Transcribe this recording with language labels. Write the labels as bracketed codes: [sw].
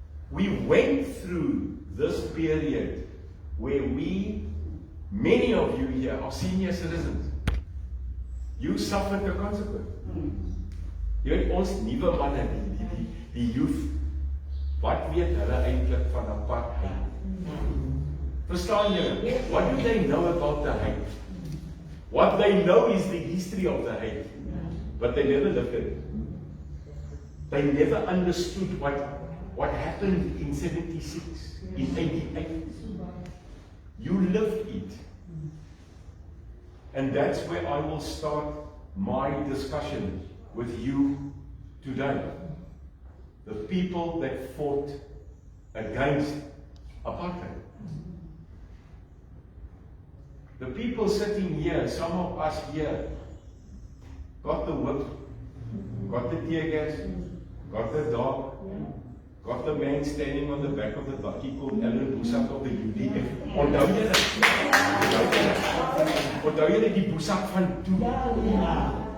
[en] We went through this period where many of you here are senior citizens. You suffered the consequence. [af] Jy weet ons nuwe manne, die youth, wat weet hulle eintlik van apartheid? Verstaan julle? [en] What do they know about the hate? What they know is the history of the hate, but they never lived it. They never understood what happened in 76, in 88. You lived it. And that's where I will start my discussion with you today. The people that fought against apartheid. The people sitting here, some of us here, got the whip, got the tear gas, got the dog, got the man standing on the back of the bakkie called Ellen Boesak of the UDF. [af] Onthou julle die Boesak van toe?